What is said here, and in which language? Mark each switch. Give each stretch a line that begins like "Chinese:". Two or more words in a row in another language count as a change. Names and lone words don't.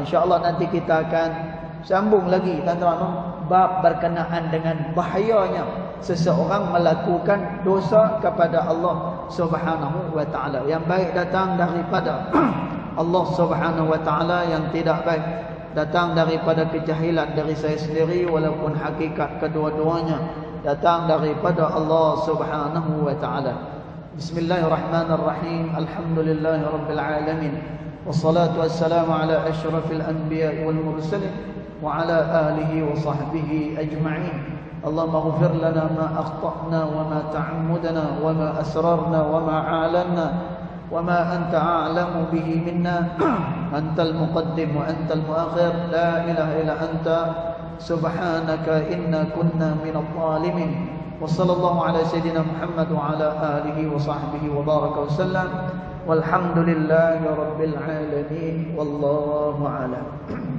Malay: InsyaAllah nanti kita akan sambung lagi tuan-tuan, bab berkenaan dengan bahayanya seseorang melakukan dosa kepada
Arabic: الله سبحانه وتعالى.
Malay: Yang baik datang daripada
Arabic: الله سبحانه وتعالى,
Malay: yang tidak baik datang daripada kejahilan dari saya sendiri, walaupun hakikat kedua-duanya datang daripada
Arabic: الله سبحانه وتعالى. بسم الله الرحمن الرحيم. الحمد لله رب العالمين. والصلاة والسلام على أشرف الأنبياء والمرسلين وعلى آله وصحبه أجمعين. اللهم اغفر لنا ما أخطأنا وما تعمدنا وما أسررنا وما أعلنا وما أنت أعلم به منا. أنت المقدم وأنت المؤخر، لا إله إلا أنت سبحانك إنا كنا من الظالمين. وصلى الله على سيدنا محمد وعلى آله وصحبه وبارك وسلم والحمد لله رب العالمين والله أعلم.